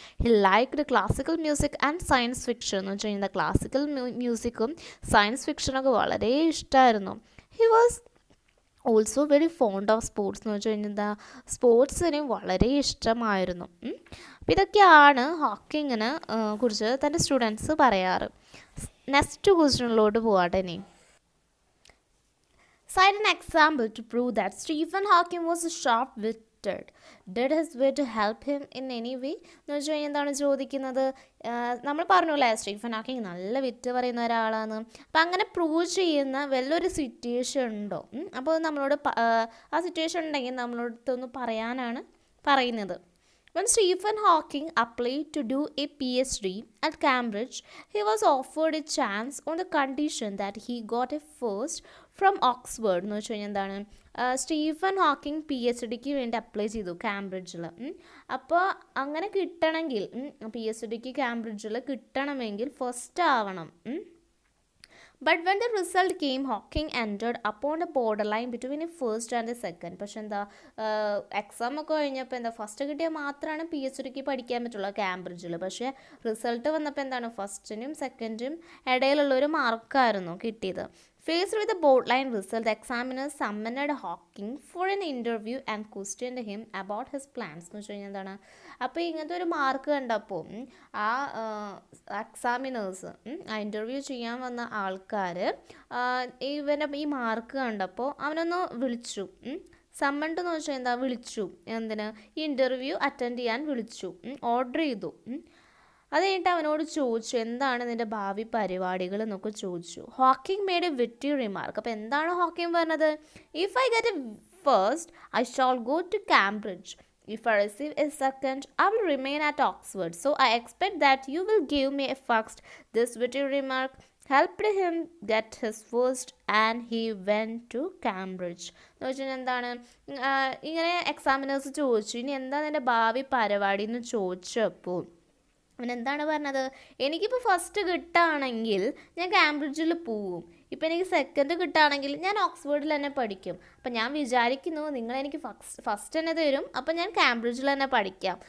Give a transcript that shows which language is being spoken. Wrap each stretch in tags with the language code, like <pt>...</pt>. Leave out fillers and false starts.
<en>He liked classical music and science fiction.</en> <ml>എന്ന് വെച്ച് കഴിഞ്ഞാൽ ക്ലാസിക്കൽ മ്യൂസിക്കും സയൻസ് ഫിക്ഷനൊക്കെ വളരെ ഇഷ്ടമായിരുന്നു.</ml> <en>He was also very fond of sports.</en> <ml>എന്ന് വെച്ച് കഴിഞ്ഞാൽ എന്താ, സ്പോർട്സിന് വളരെ ഇഷ്ടമായിരുന്നു. അപ്പോൾ ഇതൊക്കെയാണ് ഹോക്കിങ്ങിനെ കുറിച്ച് തൻ്റെ സ്റ്റുഡൻസ് പറയാറ്. നെക്സ്റ്റ് ക്വസ്റ്റ്യനിലോട്ട് പോവാട്ടെ.</ml> <en>ഇനി cite an example to prove that Stephen Hawking was sharp-witted. Did his wit help him in any way?</en> <ml>എന്ന് വെച്ച് കഴിഞ്ഞാൽ എന്താണ് ചോദിക്കുന്നത്, നമ്മൾ പറഞ്ഞല്ലേ സ്റ്റീഫൻ ഹോക്കിങ് നല്ല വിറ്റ് പറയുന്ന ഒരാളാണ്. അപ്പം അങ്ങനെ പ്രൂവ് ചെയ്യുന്ന വല്ലൊരു സിറ്റുവേഷൻ ഉണ്ടോ? അപ്പോൾ നമ്മളോട് ആ സിറ്റുവേഷൻ ഉണ്ടെങ്കിൽ നമ്മളോടൊന്ന് പറയാനാണ് പറയുന്നത്.</ml> <en>When Stephen Hawking applied to do a PhD at Cambridge, he was offered a chance on the condition that he got a first from Oxford.</en> <ml>എന്ന് വെച്ച് കഴിഞ്ഞാൽ എന്താണ്, സ്റ്റീഫൻ ഹോക്കിംഗ് PhDക്ക് വേണ്ടി അപ്ലൈ ചെയ്തു കാംബ്രിഡ്ജിൽ. അപ്പോൾ അങ്ങനെ കിട്ടണമെങ്കിൽ, PhDക്ക് കാംബ്രിഡ്ജിൽ കിട്ടണമെങ്കിൽ ഫസ്റ്റ് ആവണം.</ml> <en>But when the result came, Hawking ended upon the borderline between the first and the second.</en> <ml>പക്ഷെ എന്താ, എക്സാം ഒക്കെ കഴിഞ്ഞപ്പോൾ എന്താ, ഫസ്റ്റ് കിട്ടിയാൽ മാത്രമാണ് PhDക്ക് പഠിക്കാൻ പറ്റുള്ളൂ കാംബ്രിഡ്ജിൽ. പക്ഷേ റിസൾട്ട് വന്നപ്പോൾ എന്താണ്, ഫസ്റ്റിനും സെക്കൻഡിനും ഇടയിലുള്ള ഒരു മാർക്കായിരുന്നു കിട്ടിയത്.</ml> <en>Faced with the borderline result, the examiner summoned Hawking for an interview and questioned him about his plans.</en> <ml>എന്ന് വെച്ച് കഴിഞ്ഞാൽ എന്താണ്, അപ്പോൾ ഇങ്ങനത്തെ ഒരു മാർക്ക് കണ്ടപ്പോൾ ആ എക്സാമിനേഴ്സ്, ആ ഇൻ്റർവ്യൂ ചെയ്യാൻ വന്ന ആൾക്കാർ ഇവൻ്റെ ഈ മാർക്ക് കണ്ടപ്പോൾ അവനൊന്ന് വിളിച്ചു. സമ്മണ്ട് എന്ന് വെച്ചാൽ എന്താ, വിളിച്ചു. എന്തിന്, ഈ ഇൻ്റർവ്യൂ അറ്റൻഡ് ചെയ്യാൻ വിളിച്ചു, ഓർഡർ ചെയ്തു. അത് കഴിഞ്ഞിട്ട് അവനോട് ചോദിച്ചു, എന്താണ് നിൻ്റെ ഭാവി പരിപാടികൾ എന്നൊക്കെ ചോദിച്ചു.</ml> <en>Hawking made a witty remark.</en> <ml>അപ്പോൾ എന്താണ് ഹോക്കിംഗ് പറഞ്ഞത്?</ml> <en>If I get a first I shall go to Cambridge. If I receive a second, I will remain at Oxford. So I expect that you will give me a first. This witty remark helped him get his first and he went to Cambridge.</en> <ml>എന്ന് വെച്ചാൽ എന്താണ്, ഇങ്ങനെ examiners ചോദിച്ചു, ഇനി എന്താ നിൻ്റെ ഭാവി പരിപാടി എന്ന് ചോദിച്ചപ്പോൾ അവൻ എന്താണ് പറഞ്ഞത്, എനിക്കിപ്പോൾ ഫസ്റ്റ് കിട്ടുകയാണെങ്കിൽ ഞാൻ കാംബ്രിഡ്ജിൽ പോവും, ഇപ്പോൾ എനിക്ക് സെക്കൻഡ് കിട്ടുകയാണെങ്കിൽ ഞാൻ ഓക്സ്ഫോർഡിൽ തന്നെ പഠിക്കും. അപ്പം ഞാൻ വിചാരിക്കുന്നു നിങ്ങളെനിക്ക് ഫസ്റ്റ് തന്നെ തരും, അപ്പം ഞാൻ കാംബ്രിഡ്ജിൽ തന്നെ പഠിക്കാം.</ml>